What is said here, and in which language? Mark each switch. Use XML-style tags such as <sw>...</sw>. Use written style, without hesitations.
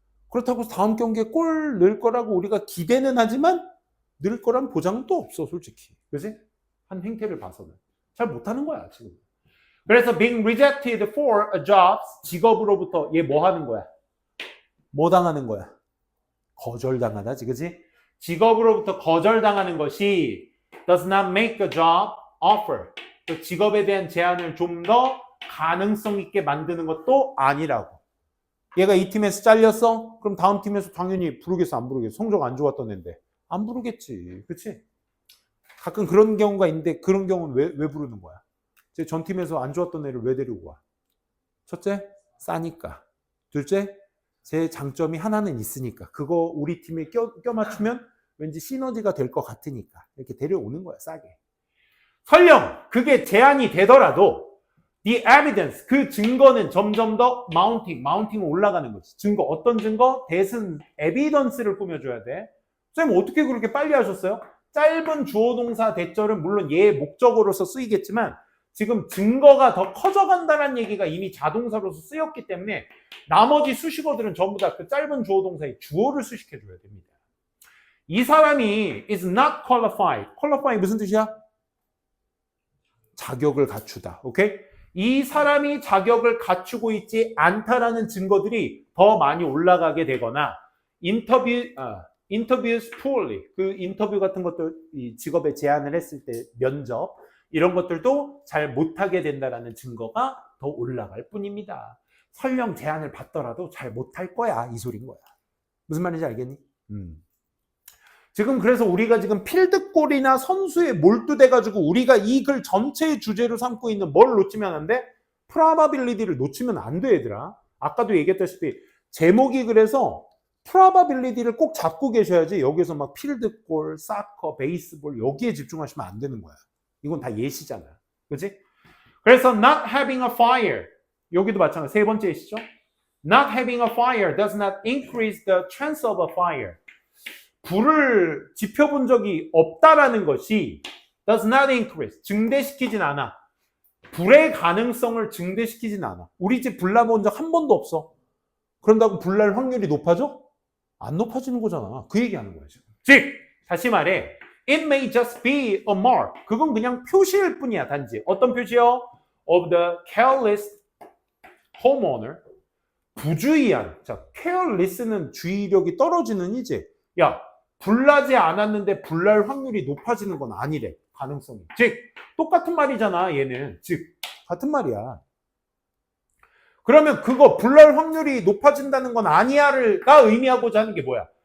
<ko>그렇다고 다음 경기에 골 넣을 거라고 우리가 기대는 하지만 넣을 거란 보장은 또 없어, 솔직히. 그치? 한 행태를 봐서는. 잘 못하는 거야, 지금. 그래서</ko> <en>being rejected for a job,</en> <ko>직업으로부터 얘 뭐 하는 거야? 뭐 당하는 거야? 거절당하다지, 그지? 직업으로부터 거절당하는 것이</ko> <en>does not make a job offer.</en> <ko>그 직업에 대한 제안을 좀 더 가능성 있게 만드는 것도 아니라고. 얘가 이 팀에서 잘렸어? 그럼 다음 팀에서 당연히 부르겠어, 안 부르겠어? 성적 안 좋았던 애인데. 안 부르겠지. 그치? 가끔 그런 경우가 있는데 그런 경우는 왜 부르는 거야? 제 전 팀에서 안 좋았던 애를 왜 데리고 와? 첫째, 싸니까. 둘째, 제 장점이 하나는 있으니까. 그거 우리 팀에 껴맞추면 왠지 시너지가 될 것 같으니까. 이렇게 데려오는 거야, 싸게. 설령 그게 제한이 되더라도</ko> <en>the evidence,</en> <ko>그 증거는 점점 더 마운팅 올라가는 거지. 증거, 어떤 증거? 대신 evidence를 꾸며줘야 돼. 선생님 어떻게 그렇게 빨리 하셨어요? 짧은 주어동사 대절은 물론 얘의 목적어로서 쓰이겠지만 지금 증거가 더 커져간다는 얘기가 이미 자동사로서 쓰였기 때문에 나머지 수식어들은 전부 다 그 짧은 주어동사의 주어를 수식해줘야 됩니다.</ko> <en>이 사람이 is not qualified.</en> <ko>qualify 무슨 뜻이야? 자격을 갖추다. 오케이? 이 사람이 자격을 갖추고 있지 않다라는 증거들이 더 많이 올라가게 되거나</ko> <en>interviews poorly.</en> <ko>그 인터뷰 같은 것들, 이 직업에 제안을 했을 때 면접 이런 것들도 잘 못하게 된다라는 증거가 더 올라갈 뿐입니다. 설령 제안을 받더라도 잘 못할 거야, 이 소린 거야. 무슨 말인지 알겠니? 지금 그래서 우리가 지금 필드골이나 선수에 몰두돼가지고 우리가 이 글 전체의 주제로 삼고 있는 뭘 놓치면 안 돼? probability를 놓치면 안 돼, 얘들아. 아까도 얘기했다시피 제목이 그래서 probability를 꼭 잡고 계셔야지 여기서 막 필드골, 사커, 베이스볼 여기에 집중하시면 안 되는 거야. 이건 다 예시잖아. 그치?</ko> <en>그래서 not having a fire.</en> <ko>여기도 마찬가지. 세 번째 예시죠.</ko> <en>Not having a fire does not increase the chance of a fire.</en> <ko>불을 지펴본 적이 없다라는 것이</ko> <en>does not increase.</en> <ko>증대시키진 않아. 불의 가능성을 증대시키진 않아. 우리 집 불 나본 적 한 번도 없어. 그런다고 불 날 확률이 높아져? 안 높아지는 거잖아. 그 얘기하는 거야, 지금. 즉, 다시 말해.</ko> <en>It may just be a mark.</en> <ko>그건 그냥 표시일 뿐이야, 단지. 어떤 표시요?</ko> <en>Of the careless homeowner.</en> <ko>부주의한. 자, careless는 주의력이 떨어지는 이제. 야, 불나지 않았는데 불날 확률이 높아지는 건 아니래. 가능성이. 즉, 똑같은 말이잖아, 얘는. 즉, 같은 말이야. 그러면 그거 불날 확률이 높아진다는 건 아니야가 의미하고자 하는 게 뭐야?</ko>